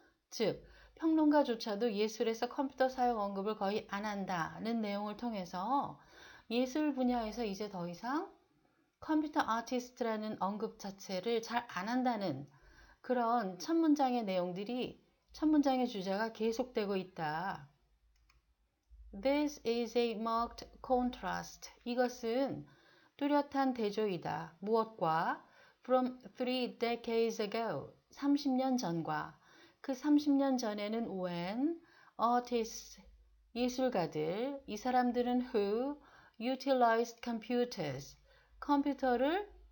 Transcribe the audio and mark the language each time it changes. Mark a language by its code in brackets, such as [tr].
[ko] 즉, 평론가조차도 예술에서 컴퓨터 사용 언급을 거의 안 한다는 내용을 통해서 예술 분야에서 이제 더 이상 컴퓨터 아티스트라는 언급 자체를 잘 안 한다는 그런 첫 문장의 내용들이 첫 문장의 주제가 계속되고 있다. [en] This is a marked contrast. [ko] 이것은 뚜렷한 대조이다. 무엇과? [en] From 3 decades ago. [ko] 30년 전과. 그 30년 전에는 [en] when artists, [ko] 예술가들, 이 사람들은 [en] who utilized computers, [ko] 컴퓨터를